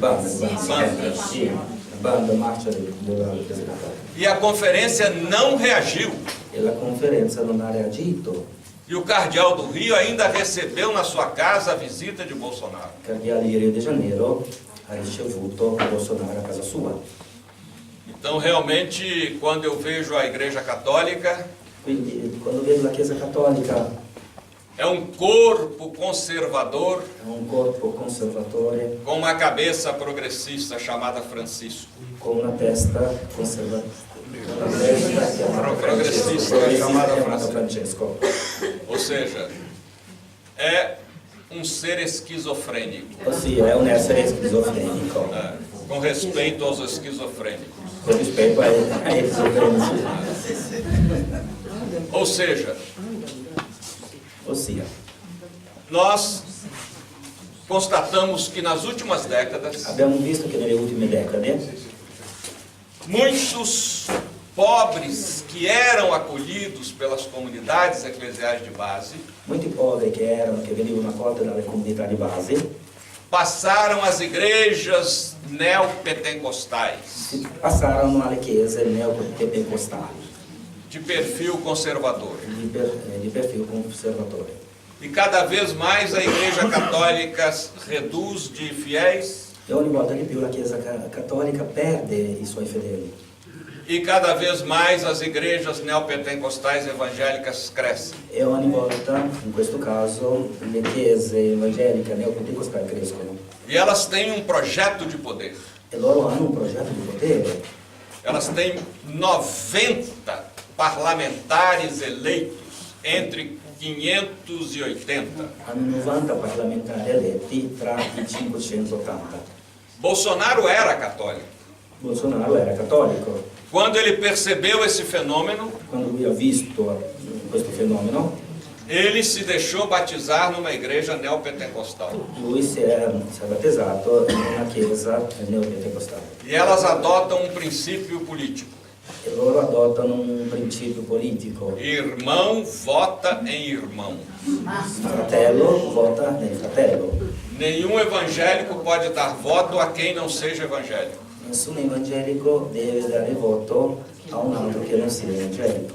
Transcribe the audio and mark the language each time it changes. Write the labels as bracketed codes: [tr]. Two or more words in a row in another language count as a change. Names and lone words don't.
[it] banda, Banda. Sì, banda marcia della Chiesa Cattolica. [pt] E a conferência não reagiu. [it] E la conferenza non ha reagito. [pt] E o cardeal do Rio ainda recebeu na sua casa a visita de Bolsonaro. [it] Il cardiale di Rio de Janeiro ha ricevuto Bolsonaro a casa sua. [pt] Então, realmente, quando eu vejo a Igreja Católica, [it] Quindi quando vedo la Chiesa Cattolica [pt] é um corpo conservador [it] è un corpo conservatore [pt] com uma cabeça progressista chamada Francisco. [it] con una testa conservativa. [pt] Progressista chamada [it] chiamata Francesco. [pt] Ou seja, é um ser esquizofrênico, [it] Ossia è un essere schizofrenico, [pt] com respeito aos esquizofrênicos. [it] con rispetto ai schizofrenici. [pt] Ou seja, [it] Ossia, [pt] nós constatamos que nas últimas décadas, [it] abbiamo visto che nelle ultime decade [pt] muitos pobres que eram acolhidos pelas comunidades eclesiais de base [it] molti poveri che venivano accolti dalle comunità di base [pt] passaram às igrejas neopentecostais, [it] passarono alle chiese neopentecostali [pt] de perfil conservador. [it] di perfilo conservatore. [pt] E cada vez mais a Igreja Católica reduz de fiéis [it] E ogni volta di più la Chiesa Cattolica perde i suoi fedeli. [pt] e cada vez mais as igrejas neopentecostais evangélicas crescem. [it] E ogni volta, in questo caso, le chiese evangeliche neopentecostali crescono. [pt] E elas têm um projeto de poder. [it] E loro hanno un progetto di potere. [pt] Elas têm 90 parlamentares eleitos entre 580. [it] Hanno 90 parlamentari eletti tra i 580. [pt] Bolsonaro era católico. [it] Bolsonaro era cattolico. [pt] Quando ele percebeu esse fenômeno, [it] Quando lui ha visto questo fenomeno, [pt] ele se deixou batizar numa igreja neopentecostal. [it] lui si è battezzato in una chiesa neopentecostale. [pt] E elas adotam um princípio político. [it] E loro adottano un principio politico. [pt] Irmão vota em irmão. [it] Fratello vota nel fratello. [pt] Nenhum evangélico pode dar voto a quem não seja evangélico. [it] Nessun evangelico deve dare voto a un altro che non sia evangelico.